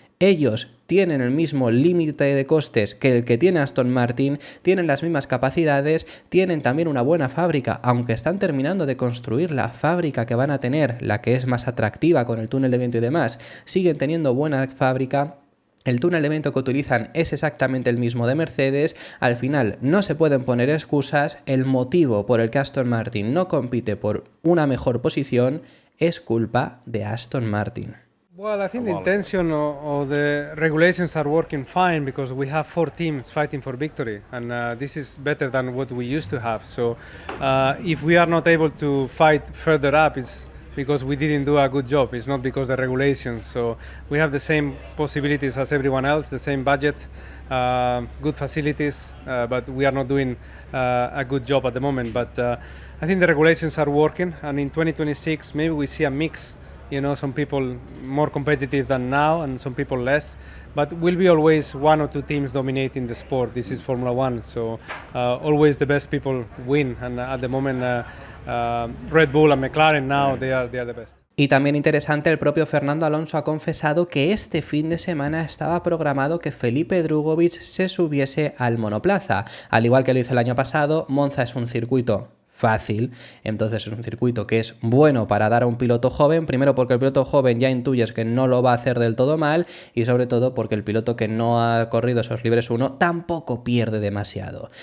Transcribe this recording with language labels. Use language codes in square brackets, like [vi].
[es] Ellos tienen el mismo límite de costes que el que tiene Aston Martin, tienen las mismas capacidades, tienen también una buena fábrica, aunque están terminando de construir la fábrica que van a tener, la que es más atractiva con el túnel de viento y demás, siguen teniendo buena fábrica. El túnel de viento que utilizan es exactamente el mismo de Mercedes. Al final no se pueden poner excusas. El motivo por el que Aston Martin no compite por una mejor posición es culpa de Aston Martin. [en] Well, I think the intention of the regulations are working fine because we have 4 teams fighting for victory, and this is better than what we used to have. So, if we are not able to fight further up, it's because we didn't do a good job. It's not because the regulations. So, we have the same possibilities as everyone else, the same budget, good facilities, but we are not doing a good job at the moment. But I think the regulations are working, and in 2026, maybe we see a mix. You know, some people more competitive than now and some people less, but will be always 1 or 2 teams dominating the sport. This is Formula One, so always the best people win, and at the moment Red Bull and McLaren now they are the best. [es] Y también interesante, el propio Fernando Alonso ha confesado que este fin de semana estaba programado que Felipe Drugovich se subiese al monoplaza. Al igual que lo hizo el año pasado, Monza es un circuito fácil, entonces es un circuito que es bueno para dar a un piloto joven, primero porque el piloto joven ya intuyes que no lo va a hacer del todo mal y sobre todo porque el piloto que no ha corrido esos libres 1 tampoco pierde demasiado.